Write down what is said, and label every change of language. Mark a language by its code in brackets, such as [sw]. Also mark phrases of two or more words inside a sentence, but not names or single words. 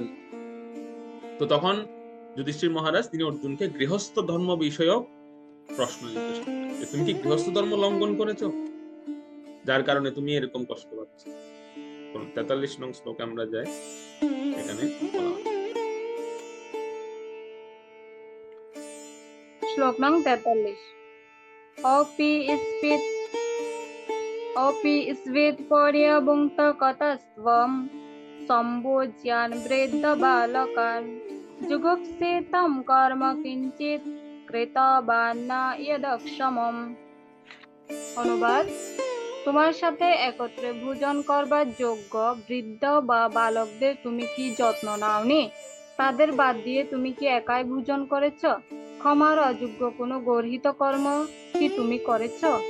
[bn] তো তখন যুধিষ্ঠির মহারাজ তিনি অর্জুনকে গৃহস্থ ধর্ম বিষয়ক প্রশ্ন জিজ্ঞেস করেন, যে তুমি কি গৃহস্থ ধর্ম লঙ্ঘন করেছো, যার কারণে তুমি এরকম কষ্ট পাচ্ছ। 43 নং শ্লোকে আমরা যাই, এখানে বলা হয়। [sa] श्लोक नंग 43 अपि स्वेत पर्यवुक्त कतस्त्वं सम्भोज्यान् वृद्ध बालकान् जुगुप्सेतं कर्म किञ्चित् कृतवान् न यदक्षमम्। [bn] অনুবাদ, তোমার সাথে একত্রে ভোজন করবার যোগ্য বৃদ্ধ বা বালকদের তুমি কি যত্ন নাওনি? তাদের বাদ দিয়ে তুমি কি একাই ভোজন করেছ? ক্ষমার অযোগ্য কোনো গর্হিত কর্ম কি তুমি করেছ?